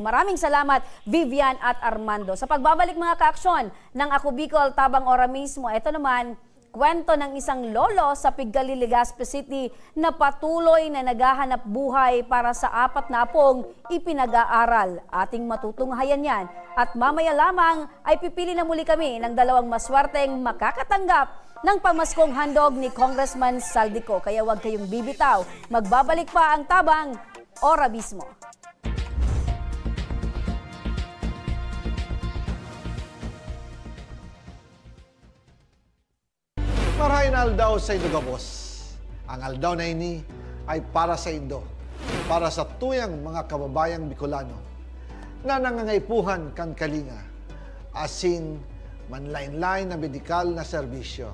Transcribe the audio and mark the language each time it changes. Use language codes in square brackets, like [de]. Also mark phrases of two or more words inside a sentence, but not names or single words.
[tl] Maraming salamat, Vivian at Armando. Sa pagbabalik mga kaaksyon ng Ako Bicol Tabang Ora mismo, ito naman Kwento ng isang lolo sa Pigalle, Legazpi City na patuloy na naghahanap buhay para sa 4 na apong ipinag-aaral. Ating matutunghayan yan. At mamaya lamang ay pipili na muli kami ng 2 maswerteng makakatanggap ng pamaskong handog ni Congressman Saldico. Kaya huwag kayong bibitaw. Magbabalik pa ang tabang ora mismo. [bik] Marahin aldaw sa Indo Gabos. Ang aldaw na ini ay para sa Indo, para sa tuyang mga kababayang Bicolano na nangangaipuhan kan kalinga, asin manlain-lain na medikal na serbisyo.